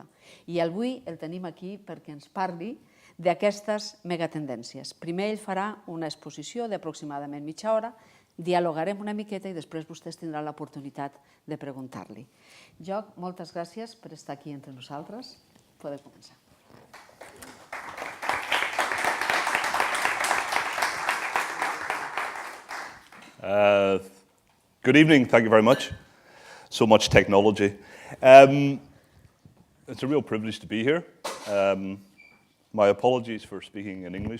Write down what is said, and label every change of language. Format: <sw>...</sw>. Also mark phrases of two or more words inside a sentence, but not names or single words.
<ca>I avui el tenim aquí perquè ens parli d'aquestes megatendències. Primer ell farà una exposició d'aproximadament mitja hora, dialogarem una miqueta i després vostès tindran l'oportunitat de preguntar-li. Jock, moltes gràcies per estar aquí entre nosaltres. Podeu començar.</ca> <en>Good evening, thank you very much. So much technology. It's a real privilege to be here. My apologies for speaking in English.</en>